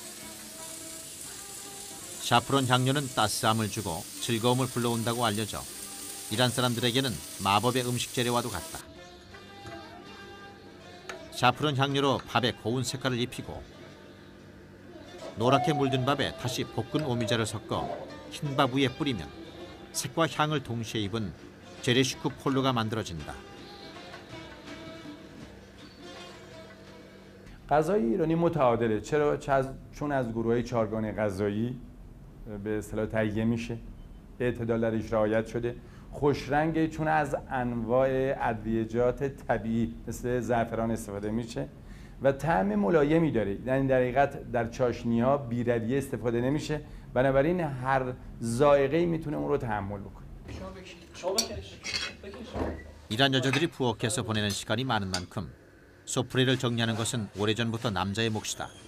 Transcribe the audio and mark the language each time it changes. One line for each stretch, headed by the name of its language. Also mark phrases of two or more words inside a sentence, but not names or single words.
Korean: 샤프론 향료는 따스함을 주고 즐거움을 불러온다고 알려져 이란 사람들에게는 마법의 음식 재료와도 같다. 샤프론 향료로 밥에 고운 색깔을 입히고 노랗게 물든 밥에 다시 볶은 오미자를 섞어 흰밥 위에 뿌리면 색과 향을 동시에 입은 제레시쿠 폴로가 만들어진다.
Persian: غذای ایرانی متعادله. چرا؟ چون از گروه‌های چهارگانه غذایی به اصطلاح تهیه میشه، اعتدال درش رعایت شده، خوش رنگه چون از انواع ادویه‌جات طبیعی مثل زعفران استفاده میشه و طعم ملایمی داره. یعنی در حقیقت در چاشنی‌ها بی‌رویه استفاده نمیشه، بنابراین هر ذائقه‌ای میتونه اون رو تحمل بکنه.
Korean: 이란 여자들이 부엌에서 보내는 시간이 많은 만큼 소프리를 정리하는 것은 오래전부터 남자의 몫이다.